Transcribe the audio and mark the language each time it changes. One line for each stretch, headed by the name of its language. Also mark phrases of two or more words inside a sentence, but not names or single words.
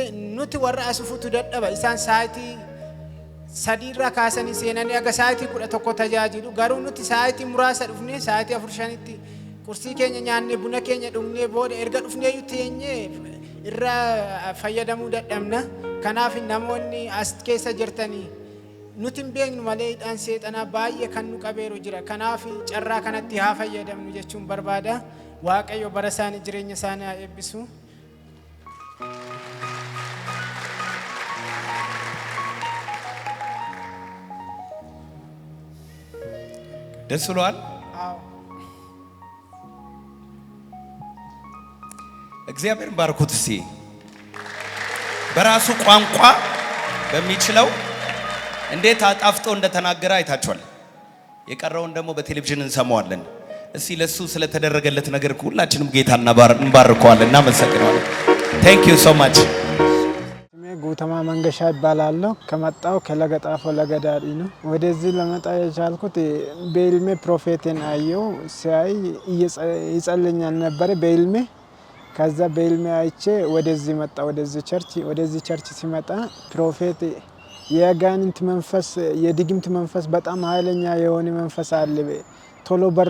Oromo: nuti warra asufutu dadhaba isaan saayitii sadiirra kaasanii seenanii aga saayitii 11 tajaajilu garuu nuti saayitii muraasa dhufnee saayitii 4-5tti qursii keenya nyaannee buna keenya dhugnee booda erga dhufnee teenyee irra fayyadamuu dadhabna kanaaf namoonni as keessa jirtanii nuti hin beeknu malee hidhaan seexanaa baay'ee kan nu qabeeru jira kanaaf carraa kanatti haa fayyadamnu jechuun barbaada waaqayyo bara isaanii jireenya isaanii haa eebbisu
Amharic: ደስ ብሏል እግዚአብሔር ባርኩት እስቲ በራሱ ቋንቋ በሚችለው እንዴት አጣፍጦ እንደተናገረ አይታችኋል የቀረውን ደግሞ በቴሌቪዥን እንሰማዋለን እስቲ ለሱ ስለተደረገለት ነገር ሁላችንም ጌታና እንባርከዋለን እናመሰግናለን
English: thank you so much
Amharic: ጉተማ መንገሻ ይባላለሁ ከመጣው ከለገጣፎ ለገዳዲ ነው ወደዚህ ለመጣ የቻልኩት በኢልሜ ፕሮፌትን አየው ሲያይ ይጸልኛል ነበር በኢልሜ ከዛ በኢልሜ አይቼ ወደዚህ መጣ ወደዚህ ቸርች ሲመጣ ፕሮፌት የጋንንት መንፈስ የድግምት መንፈስ በጣም ኃይለኛ የሆነ መንፈስ አለ ቶሎ በሩ